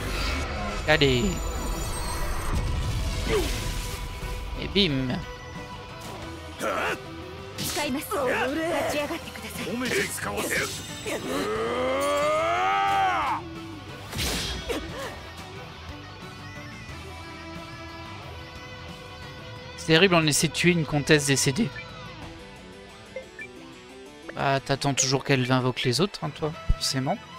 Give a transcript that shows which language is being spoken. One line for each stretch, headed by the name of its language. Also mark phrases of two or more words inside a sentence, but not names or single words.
French: Allez. Et bim.
Japanese: 使います。立ち上がってください。褒めて使わせる。
French: C'est terrible, on essaie de tuer une comtesse décédée. Bah, t'attends toujours qu'elle invoque les autres, hein, toi, forcément.